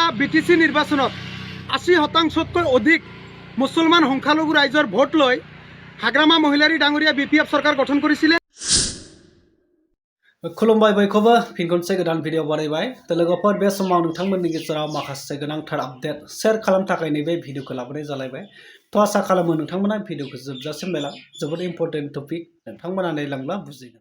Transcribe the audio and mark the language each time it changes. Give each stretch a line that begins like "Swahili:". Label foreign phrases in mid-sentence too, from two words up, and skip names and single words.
Assamese: বিটিসি নির্বাচনত 80% অধিক মুছলমান সংখ্যালঘু ৰাইজৰ ভোট লৈ হাগ্ৰামা মহিলাৰী ডাঙৰীয়া বিপিএফ চৰকাৰ গঠন কৰিছিলে।
Bodo: खुलुमबाय बयखौबो फिन खनसे गोदान भिडिअ बानायबाय लोगोफोर बे समाव नोंथांमोननि गेजेराव माखासे गोनांथार आपडेट शेयार खालामनो थाखाय नैबे भिडिअखौ लाबोनाय जालायबाय। तो आसा खालामो नोंथांमोना भिडिअखौ जोबजासिम नायलां, जोबोद इम्पर्टेन्ट टपिक, नोंथांमोना नायलांब्ला बुजिगोन।